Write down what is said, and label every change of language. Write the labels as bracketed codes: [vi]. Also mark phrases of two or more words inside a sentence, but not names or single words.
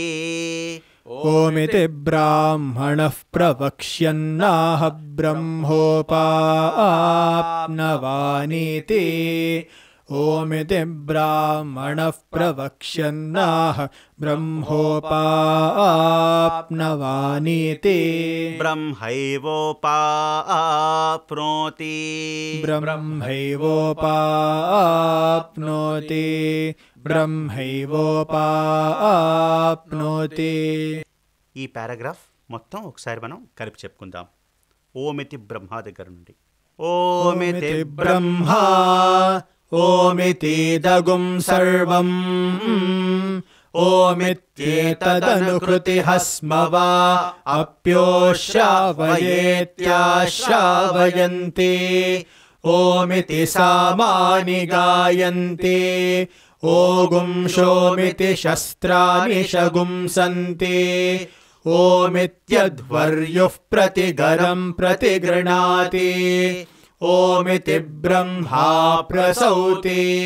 [sa] ओमिति ब्राह्मणः प्रवक्ष्यन्नाः ब्रह्मोपाप्नवानीति ओमिति ब्राह्मणः प्रवक्ष्यन्नाः ब्रह्मोपाप्नवानीति ब्रह्मैवोपाप्नोति ब्रह्मैवोपाप्नोति ब्रह्मैवोपाप्नोति [te] ఈ పారాగ్రాఫ్ మొత్తం ఒకసారి మనం కలిపి చెప్పుకుందాం. [sa] ఓమితి బ్రహ్మ [te] దగ్గర నుండి. ఓమితి [sa] ब्रह्मा ओमितीदगुं सर्वम् ओमित्येतदनुकृतिः स्म वा अप्योश्रावयेत्याश्रावयन्ति ओमिति सामानि गायन्ति ओगुं शोमिति शस्त्राणि शगुंसन्ति ओमित्यध्वर्युः प्रतिगरं प्रतिगृणाति ओमिति ब्रह्मा प्रसौति